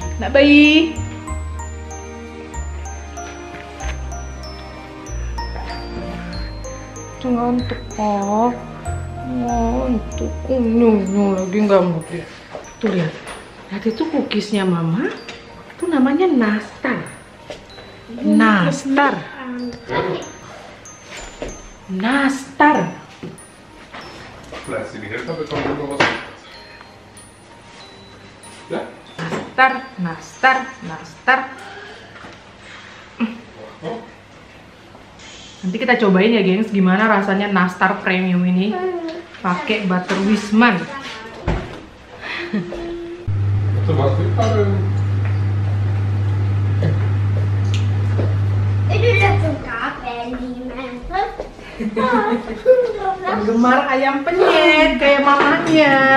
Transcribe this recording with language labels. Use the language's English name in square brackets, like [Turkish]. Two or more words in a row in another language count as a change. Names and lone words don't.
[Indonesian] Anak bayi. Ngantuk. Oh, ngantuk. Nyung lagi nggak mau dia. Tuh lihat. Lihat itu cookiesnya Mama. Itu namanya nastar. Nastar. [German] Fleißige Helfer bekommen immer was. Ja? [Indonesian] Nastar. Nanti kita cobain ya, gengs, gimana rasanya nastar premium ini pakai butter Wisman. Penggemar ayam penyet kayak mamanya.